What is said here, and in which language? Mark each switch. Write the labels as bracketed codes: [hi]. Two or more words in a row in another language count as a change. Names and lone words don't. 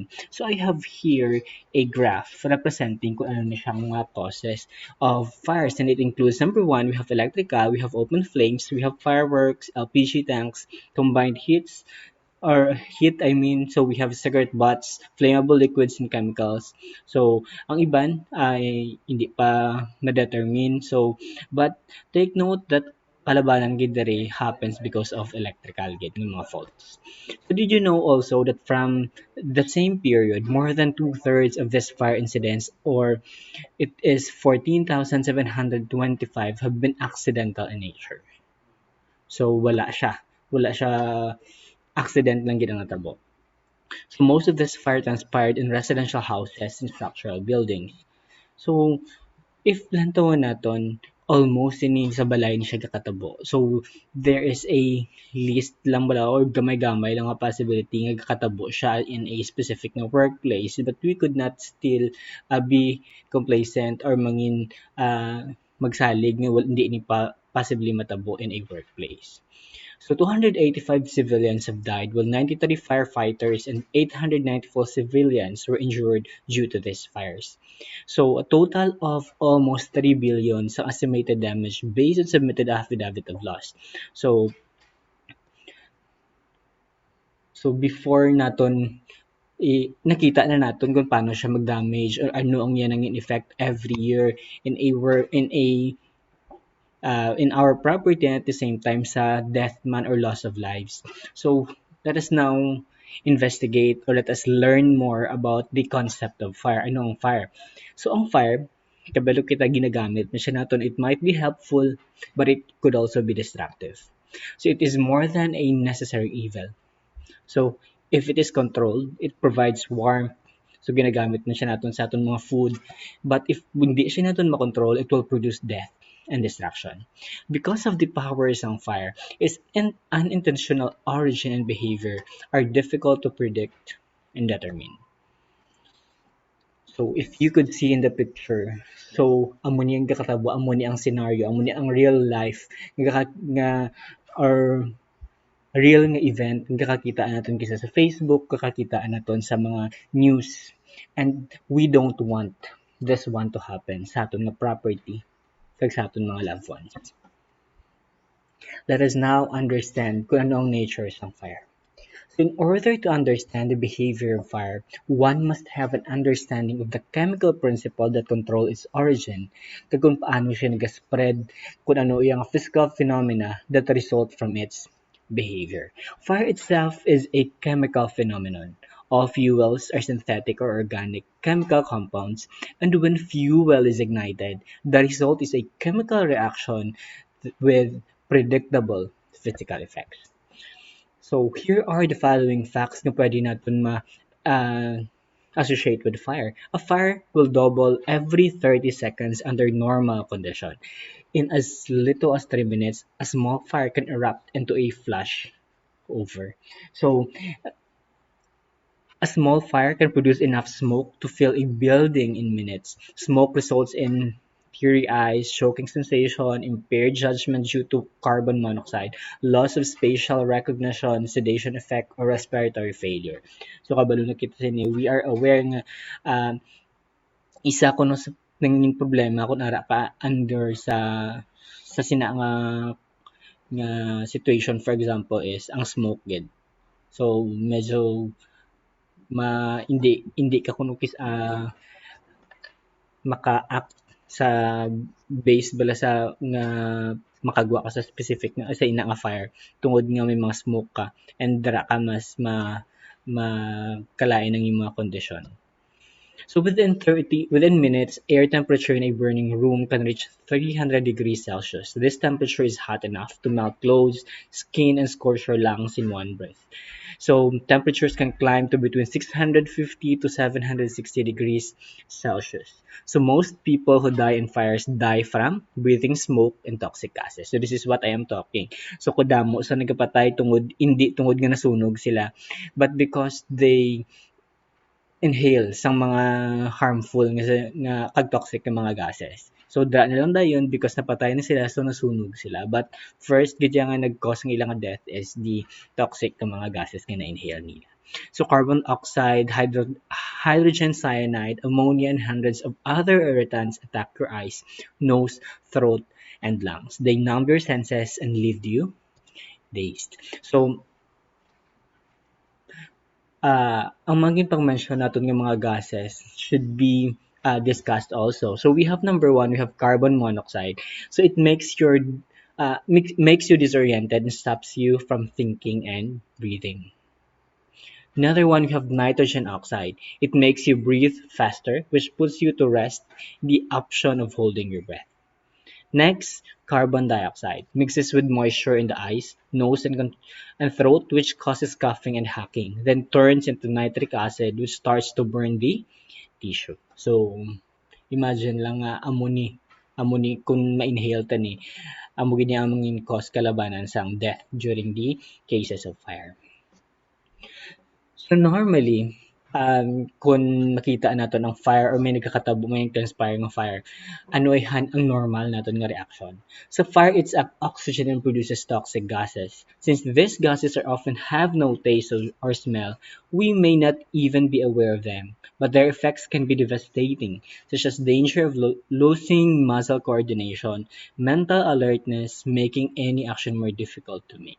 [en] So I have here a graph representing [hil] kung ano na siyang mga [en] causes of fires, and it includes number one, we have electrical, we have open flames, we have fireworks, LPG tanks, combined heats, or heat, I mean, so we have cigarette butts, flammable liquids and chemicals. [hil] So ang iban ay hindi pa na-determine. [en] So but take note that [hil] palabanan gid diri [en] happens because of electrical [hil] gid ng mga [en] faults. So did you know also that from the same period, more than two-thirds of these fire incidents, or it is 14,725, have been accidental in nature. [hil] So wala siya accident lang gid ang natabo. [en] So most of this fire transpired in residential houses and structural buildings. [hil] So if lantawan naton, almost ini sa balay ni siya kakatabo. [en] So there is a list [hil] lang bala [en] or [hil] gamay-gamay lang nga [en] possibility [hil] nga kakatabo siya [en] in a specific na workplace, but we could not still be complacent or [hil] magsalig nga hindi ni pa [en] possibly matabo in a workplace. So 285 civilians have died, while 93 firefighters and 894 civilians were injured due to these fires. So a total of almost 3 billion sa estimated damage based on submitted affidavit of loss. [hil] So before naton nakita na naton kung paano siya mag-damage or ano ang yan ang in-effect [en] every year in our property and at the same time [hil] sa death man or [en] loss of lives. So let us now investigate or let us learn more about the concept of fire. [hil] Ano ang fire? So ang fire, kabalo kita ginagamit na siya naton, [en] it might be helpful but it could also be destructive. So it is more than a necessary evil. So if it is controlled, it provides warmth. [hil] So ginagamit na siya naton sa aton mga food. [en] But if [hil] hindi siya naton makontrol, [en] it will produce death and destruction. Because of the powers of fire, its unintentional origin and behavior are difficult to predict and determine. [hil] So if you could see in the picture, so amo ni ang kakatabo, amo ni ang scenario, amo ni ang [en] real life [hil] nga or real nga event nga kakakitaan naton kisa sa Facebook, kakakitaan naton sa mga news. [en] And we don't want this one to happen [hil] sa aton nga [en] property [hil] kag sa aton mga [en] loved ones. Let us now understand [hil] kung ano ang [en] nature ng fire. In order to understand the behavior of fire, one must have an understanding of the chemical principle that control its origin, [hil] kag kung paano siya nag-spread, kung ano yung [en] physical phenomena that result from its behavior. Fire itself is a chemical phenomenon. All fuels are synthetic or organic chemical compounds, and when fuel is ignited, the result is a chemical reaction with predictable physical effects. So here are the following facts [tl] na pwede natin [en] associate with fire. A fire will double every 30 seconds under normal condition. In as little as 3 minutes, a small fire can erupt into a flash over. So a small fire can produce enough smoke to fill a building in minutes. Smoke results in teary eyes, choking sensation, impaired judgment due to carbon monoxide, loss of spatial recognition, sedation effect, or respiratory failure. [hil] So kabalo na kita sini, [en] we are aware [hil] nga isa kuno sa naging problema kung ara ka under sa sina nga situation, [en] for example is [hil] ang smoke gid. So medyo hindi ka kuno maka-act sa base bala sa nga makagwa ka sa specific nga sa ina nga fire tungod nga may mga smoke ka and dara ka mas makalain ng iyong mga kondisyon. [en] So within minutes, air temperature in a burning room can reach 300 degrees Celsius. This temperature is hot enough to melt clothes, skin, and scorch your lungs in one breath. So temperatures can climb to between 650 to 760 degrees Celsius. So most people who die in fires die from breathing smoke and toxic gases. So this is what I am talking. [hil] So kudamo sa nagapatay tungod hindi tungod nga nasunog sila, [en] but because they inhale [hil] sang mga [en] harmful [hil] nga kag [en] toxic [hil] nga mga [en] gases. [hil] So dra na lang dayon because napatay na sila so nasunog sila. [en] But first [hil] gid nga nag-cause ng ilang [en] death is the toxic [hil] nga mga gases nga na-inhale nila. [en] So carbon oxide, hydrogen cyanide, ammonia, and hundreds of other irritants attack your eyes, nose, throat, and lungs. They numb your senses and leave you dazed. [tl] So ang maging pang-mention natin ng mga gases [en] should be discussed also. So we have number one, we have carbon monoxide. So it makes makes you disoriented and stops you from thinking and breathing. Another one, we have nitrogen oxide. It makes you breathe faster, which puts you to rest the option of holding your breath. Next, carbon dioxide mixes with moisture in the eyes, nose, and throat, which causes coughing and hacking, then turns into nitric acid, which starts to burn the tissue. [hil] So, imagine lang nga amoni kung ma-inhale ta ni, amo gini ang cause kalabanan sang death during the cases of fire. [en] So normally, [hil] kung makita natin ang fire or may nagkakatabo, may transpire ng fire, ano ay ang normal natin nga reaction. [en] So fire, it's oxygen and produces toxic gases. Since these gases are often have no taste or smell, we may not even be aware of them. But their effects can be devastating, such as danger of losing muscle coordination, mental alertness, making any action more difficult to make.